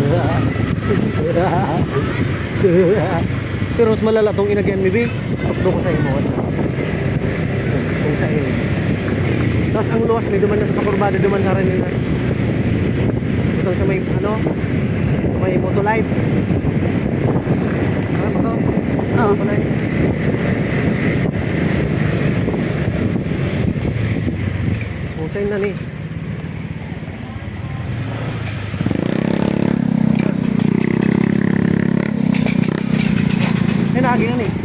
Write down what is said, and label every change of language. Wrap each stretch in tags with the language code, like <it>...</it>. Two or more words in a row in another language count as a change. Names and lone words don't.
<bik>Pero mas malala tong inagyan mi, Bi. Tukdo ko sa imo. Kung sa iyo. Tapos ang luwas ni duman na sa kurbada, duman na rin nila. Ito sa may ano, may motolight. Ano ba to? Oo. Motolight. Husay na ni. Eh, nagi na ni.</bik>